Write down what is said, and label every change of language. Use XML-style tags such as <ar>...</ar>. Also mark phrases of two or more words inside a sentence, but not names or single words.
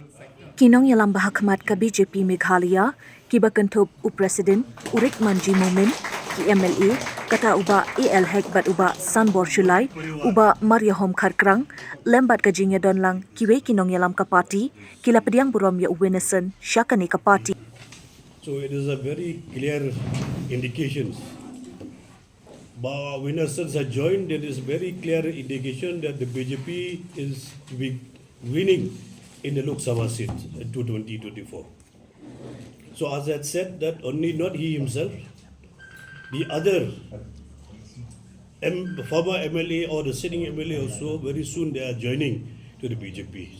<kha>Nongialam hakhmat ka BJP Meghalaya, kiba kynthup President Rikman G Momin, Mla, kata Bah AL Hek Bah Sanbor Shullai, Bah Mariahom Kharkrang, Lber ka jingiadon lang kiwei nongialam ka party, kila pdiang burom ya Winnerson syakani ka party.</kha> <en>So it is a very clear indication. Bah Winnerson has joined. There is very clear indication that the BJP is winning in the Lok Sabha seat in 2024. So as I said, that only not he himself, the other former MLA or the sitting MLA also, very soon they are joining to the BJP.</en>